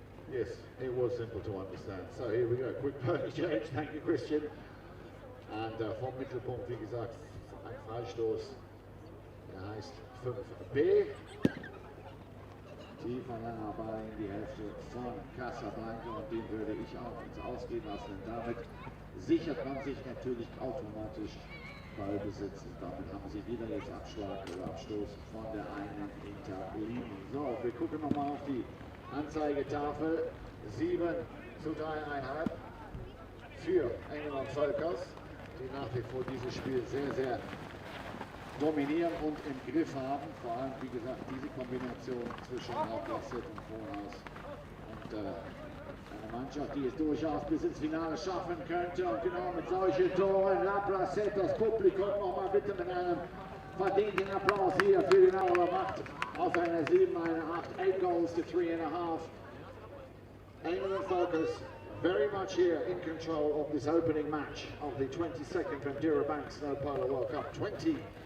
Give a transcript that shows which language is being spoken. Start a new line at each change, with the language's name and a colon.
English: Yes, it was simple to understand. So here we go, quick pony change, thank you Christian.
German: Und vom Mittelpunkt, wie gesagt, ein Freistoß, der heißt 5B. Tiefer langer Ball in die Hälfte von Casablanca und den würde ich auch ins Ausgehen lassen. Und damit sichert man sich natürlich automatisch Ballbesitz und damit haben sie wieder jetzt Abschlag oder Abstoß von der einen Interlinie. So, wir gucken nochmal auf die Anzeigetafel. 7:3,5 für Engels und Volkers, die nach wie vor dieses Spiel sehr, sehr dominieren und im Griff haben. Vor allem, wie gesagt, diese Kombination zwischen Hauptlasset und Vorhaus und eine Mannschaft, die es durchaus bis ins Finale schaffen könnte. Und genau mit solchen Toren, La Placette, das Publikum nochmal bitte mit einem verdienten Applaus hier für die Nauer Macht aus einer 7, eine 8,
English: 8 goals to 3.5. Engels and Volkers very much here in control of this opening match of the 22nd Bendura Bank Snow Polo World Cup 2025.